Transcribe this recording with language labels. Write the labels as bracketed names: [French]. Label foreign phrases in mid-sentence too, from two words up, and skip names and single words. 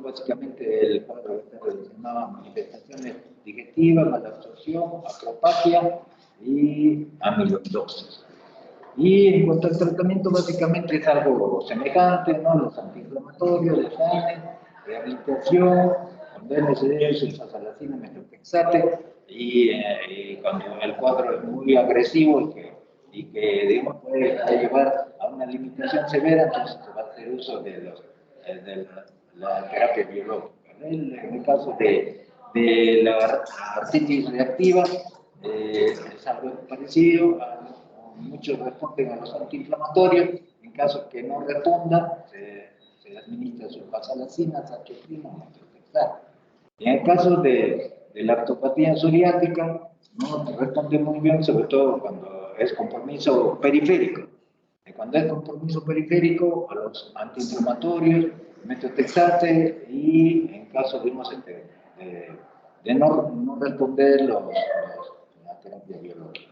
[Spanish] Básicamente el cuadro está relacionado a manifestaciones digestivas, malabsorción, acropatia y amiloidosis. Y en cuanto al tratamiento, básicamente es algo semejante, ¿no? Los antiinflamatorios, desayuno, rehabilitación, con DNCD, sulfasalacina, methotrexate, y cuando el cuadro es muy agresivo y que digamos, puede llevar a una limitación severa, entonces se va a hacer uso de la terapia biológica. En el caso de la artritis reactiva, es algo parecido, muchos responden a los antiinflamatorios, en caso que no responda, se administra sulfasalacina, saqueprima, methotrexate. Y en el caso de la artropatía psoriática, no responde muy bien, sobre todo cuando es compromiso periférico. Y cuando es compromiso periférico, a los antiinflamatorios, methotrexate, y en caso de no responder la terapia biológica.